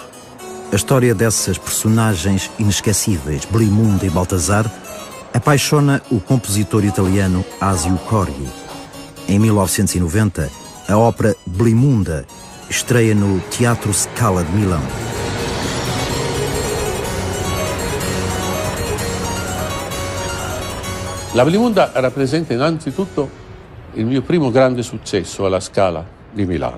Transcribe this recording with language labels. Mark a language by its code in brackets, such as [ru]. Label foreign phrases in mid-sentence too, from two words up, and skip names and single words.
[pt] A história dessas personagens inesquecíveis, Blimunda e Baltasar, apaixona o compositor italiano Asio Corri. Em 1990, a ópera Blimunda estreia no Teatro Scala de Milão. [it] La Blimunda rappresenta innanzitutto il mio primo grande successo alla Scala di Milano.